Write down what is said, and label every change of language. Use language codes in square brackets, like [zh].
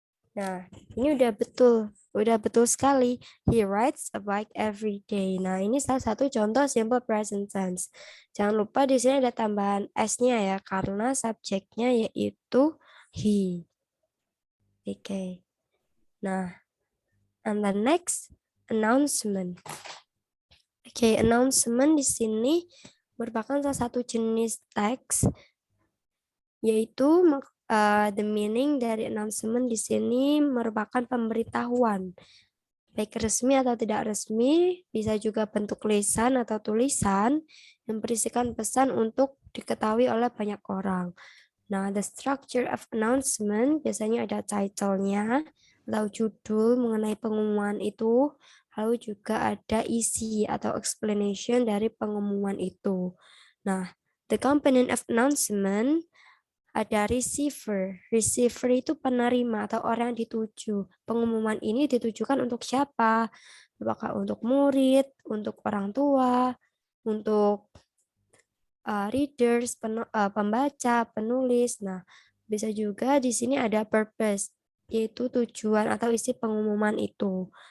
[id] Nah, ini udah betul sekali. [en] He rides a bike every day. [id] Nah, ini salah satu contoh simple present tense. Jangan lupa di sini ada tambahan S-nya ya, karena subjeknya yaitu he. Oke. [en] Nah, and the next announcement. [id] Oke, announcement di sini merupakan salah satu jenis teks, yaitu [en] the meaning [id] dari announcement di sini merupakan pemberitahuan, baik resmi atau tidak resmi, bisa juga bentuk lisan atau tulisan yang berisikan pesan untuk diketahui oleh banyak orang. Nah, [en] the structure of announcement [id] biasanya ada title-nya atau judul mengenai pengumuman itu, lalu juga ada isi atau explanation dari pengumuman itu. [en] Nah, the component of announcement ada receiver. [id] Receiver itu penerima atau orang yang dituju. Pengumuman ini ditujukan untuk siapa? Apakah untuk murid, untuk orang tua, untuk readers, pembaca, penulis. Nah, bisa juga di sini ada purpose, yaitu tujuan atau isi pengumuman itu.